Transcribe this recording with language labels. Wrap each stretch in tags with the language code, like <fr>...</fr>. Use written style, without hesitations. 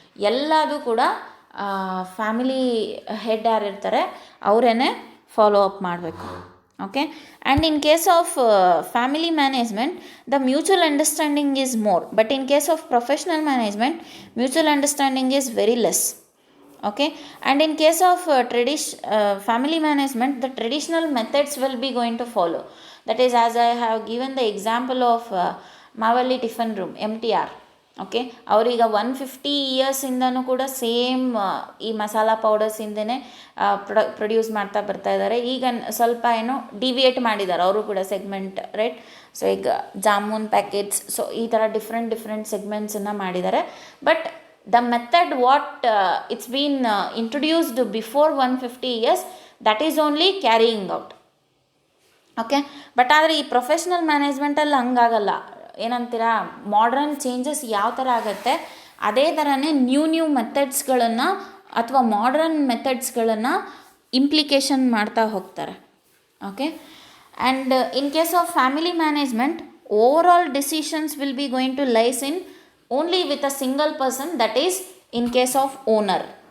<kn>ಎಲ್ಲದೂ ಕೂಡ family head ಯಾರಿರ್ತಾರೆ ಅವರೇ ಫಾಲೋ ಅಪ್ ಮಾಡಬೇಕು.</kn> <en>Okay, and in case of family management, the mutual understanding is more, but in case of professional management, mutual understanding is very less. Okay, and in case of family management, the traditional methods will be going to follow. That is, as I have given the example of Mavalli Tiffin Room, MTR.</en> <kn>Okay, ಅವರೀಗ 150 ಇಯರ್ಸಿಂದನೂ ಕೂಡ same ಈ masala ಪೌಡರ್ಸಿಂದನೇ produce ಮಾಡ್ತಾ ಬರ್ತಾ ಇದ್ದಾರೆ. ಈಗ ಸ್ವಲ್ಪ ಏನೋ deviate ಮಾಡಿದ್ದಾರೆ ಅವರು ಕೂಡ ಸೆಗ್ಮೆಂಟ್, ರೈಟ್. ಸೊ ಈಗ ಜಾಮೂನ್ ಪ್ಯಾಕೆಟ್ಸ್, ಸೊ ಈ ಥರ ಡಿಫ್ರೆಂಟ್ ಸೆಗ್ಮೆಂಟ್ಸನ್ನು ಮಾಡಿದ್ದಾರೆ.</kn> <en>But the method what it's been introduced before 150 years, that is only carrying out.</en> <kn>Okay, but ಆದರೆ ಈ ಪ್ರೊಫೆಷ್ನಲ್ ಮ್ಯಾನೇಜ್ಮೆಂಟಲ್ಲಿ ಹಂಗಾಗಲ್ಲ. ಏನಂತೀರಾ, ಮಾಡ್ರನ್ ಚೇಂಜಸ್ ಯಾವ ಥರ ಆಗುತ್ತೆ ಅದೇ ಥರನೇ ನ್ಯೂ ಮೆಥಡ್ಸ್ಗಳನ್ನು ಅಥವಾ ಮಾಡ್ರನ್ ಮೆಥಡ್ಸ್ಗಳನ್ನು ಇಂಪ್ಲಿಕೇಶನ್ ಮಾಡ್ತಾ ಹೋಗ್ತಾರೆ.</kn> <en>Okay, and in case of family management, over all decisions will be going to lies in only with a single person, that is in case of owner.</en>